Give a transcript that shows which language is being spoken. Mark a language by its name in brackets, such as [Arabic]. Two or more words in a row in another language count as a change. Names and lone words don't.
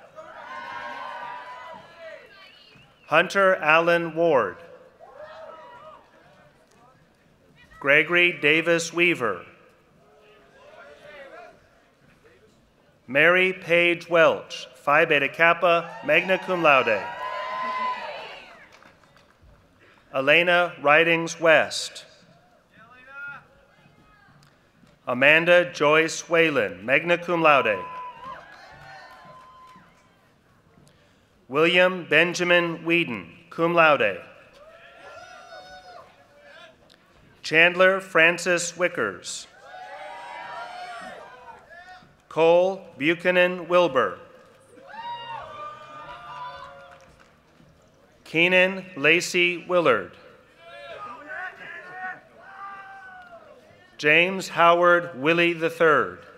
[English] Hunter Allen Ward. Gregory Davis Weaver. Mary Page Welch, Phi Beta Kappa, [Latin] magna cum laude. [English] Elena Ridings West. Amanda Joyce Whalen, [Latin] magna cum laude. [English] William Benjamin Whedon, [Latin] cum laude. [English] Chandler Francis Wickers. Cole Buchanan Wilbur. Keenan Lacey Willard. James Howard Willie III.